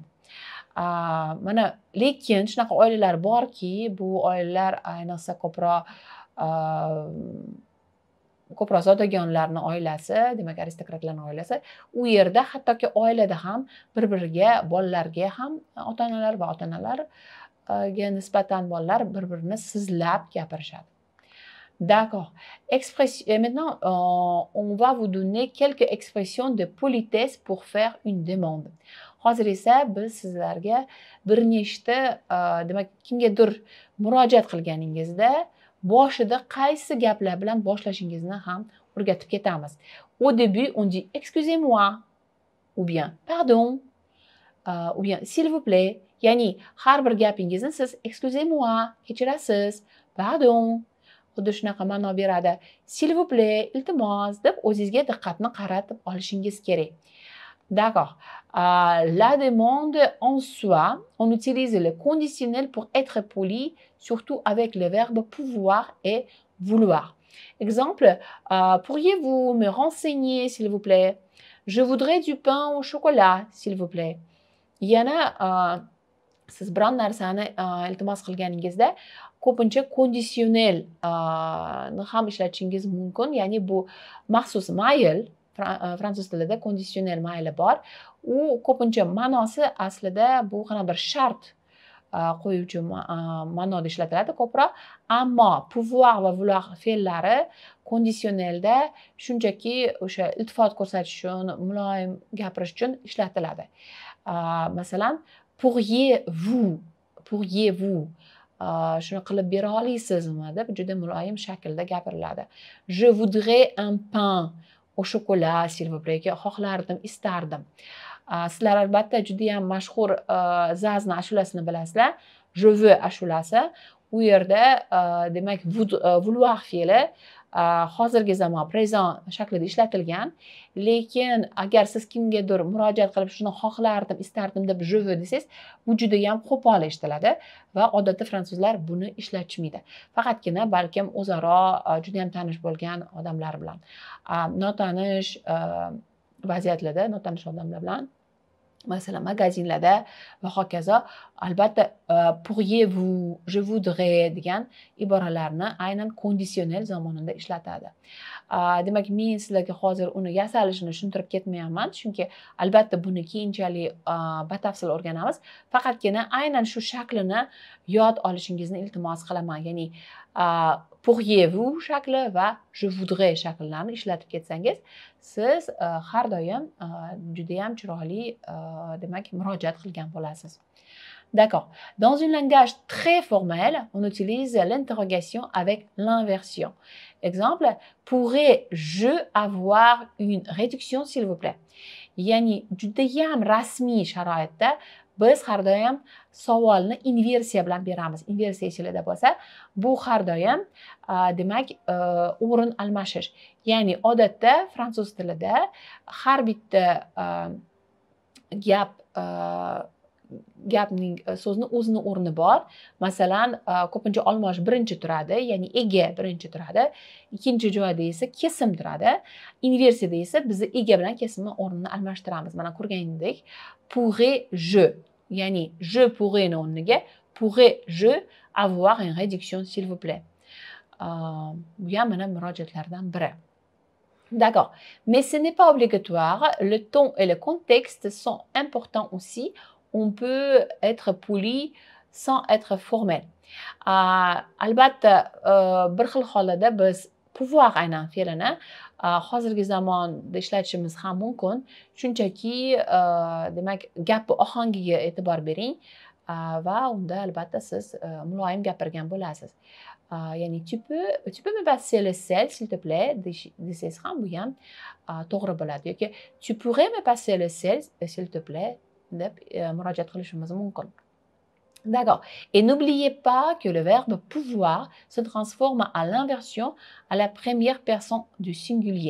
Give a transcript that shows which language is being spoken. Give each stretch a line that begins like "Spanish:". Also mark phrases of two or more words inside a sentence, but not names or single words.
Uzbek: Mana lekin shunaqa oilalar borki, bu oilalar ayniqsa ko'proq zodagonlarning oilasi, demak aristokratlarning oilasi, u yerda hattoki oilada ham bir-biriga, bolalarga ham ota-onalar va ota-onalarga nisbatan bolalar bir-birini sizlab gapirishadi.
French: D'accord. Maintenant, on va vous donner quelques expressions de politesse pour faire une demande.
Uzbek: Hozir esa biz sizlarga bir nechta demak kimgadir murojaat qilganingizda boshida qaysi gaplar bilan boshlashingizni ham o'rgatib ketamiz.
French: Au début, on dit excusez-moi ou bien pardon ou bien s'il vous plaît.
Uzbek: Ya'ni har bir gapingizni siz
French: excusez-moi,
Uzbek: kechirasiz, pardon xuddi shunaqa ma'no beradi.
French: S'il vous plaît,
Uzbek: iltimos deb o'zingizga diqqatni qaratib olishingiz kerak.
French: D'accord. La demande en soi, on utilise le conditionnel pour être poli, surtout avec le verbe pouvoir et vouloir. Exemple, pourriez-vous me renseigner, s'il vous plaît? Je voudrais du pain au chocolat, s'il vous plaît.
Uzbek: Yana siz biron narsani iltimos qilganingizda ko'pincha konditsionel ni ham ishlatishingiz mumkin. Ya'ni bu maxsus mayl, fransuz tilida konditsionel mayli bor. U ko'pincha ma'nosi aslida bu qana bir shart qo'yuvchi ma'noda ishlatiladi ko'proq, ammo pouvoir va vouloir fe'llari konditsionelda shunchaki o'sha iltifot ko'rsatish uchun, muloyim gapirish uchun ishlatiladi. Masalan,
French: pourriez-vous
Uzbek: shuni qilib bera olasizmi deb juda muloyim shaklda gapiriladi.
French: Je voudrais un pain au chocolat, s'il vous plaît.
Uzbek: Xohlardim, istardim. Sizlar albatta juda ham mashhur Zazni ashulasini bilasizlar.
French: Je veux ashulasi.
Uzbek: U yerda demak vouloir fe'li hozirgi zamon prezent shaklida ishlatilgan. Lekin agar siz kimgadir murojaat qilib shuni xohlardim, istardim deb
French: je veux
Uzbek: desangiz, bu juda ham qo'pol eshitiladi va odatda fransuzlar buni ishlatishmaydi. Faqatgina balkim o'zaro juda ham tanish bo'lgan odamlar bilan, notanish vaziyatlarda, notanish odamlar bilan masalan magazinlarda va hokazo. Albatta
French: pourriez-vous, je voudrais
Uzbek: degan iboralarni aynan kondisionel zamonida ishlatadi. Demak, men sizlarga hozir uni yasalishini tushuntirib ketmayapman, chunki albatta buni keyinchalik batafsil o'rganamiz. Faqatgina aynan shu shaklini yod olishingizni iltimos qilaman. Ya'ni
French: pourriez-vous
Uzbek: shakli va
French: je voudrais
Uzbek: shaklarini ishlatib ketsangiz, siz har doim juda ham chiroyli demak murojaat qilgan bo'lasiz.
French: D'accord. Dans un langage très formel, on utilise l'interrogation avec l'inversion. Exemple, pourrais-je avoir une réduction, s'il vous plaît?
Uzbek: Ya'ni judayam rasmiy sharoitda biz har doim savolni inversiya bilan beramiz. Inversiya ichida bo'lsa, bu har doim demak o'rin almashish. Ya'ni odatda fransuz tilida har bitta gapning so'zni o'zini o'rni bor. Masalan, ko'pincha olmosh birinchi turadi, ya'ni ega birinchi turadi. Ikkinchi joyda esa kesim turadi. Inversiyada esa biz ega bilan kesimni o'rnini almashtiramiz. Mana ko'rganingdek,
French: pourrais-je, ya'ni je pourrais o'rniga pourrais-je avoir une réduction, s'il vous plaît.
Uzbek: Bu ham mana murojaatlardan biri.
French: D'accord. Mais ce n'est pas obligatoire. Le ton et le contexte sont importants aussi. On peut être poli sans être formel.
Uzbek: Albatta, bir xil holada biz pouvoir aynan fe'lini hozirgi zamonda ishlatishimiz ham mumkin. Shunchaki demak gapni ohangiga e'tibor bering va unda albatta siz muloyim gapirgan bo'lasiz.
French: Ya'ni tu peux me passer le sel, s'il te plaît,
Uzbek: desangiz ham bu ham to'g'ri bo'ladi.
French: Yoki tu pourrais me passer le sel, s'il te plaît,
Uzbek: deb murojaat qilishimiz mumkin.
French: D'accord. Et n'oubliez pas que le verbe pouvoir se transforme à l'inversion à la première personne du singulier.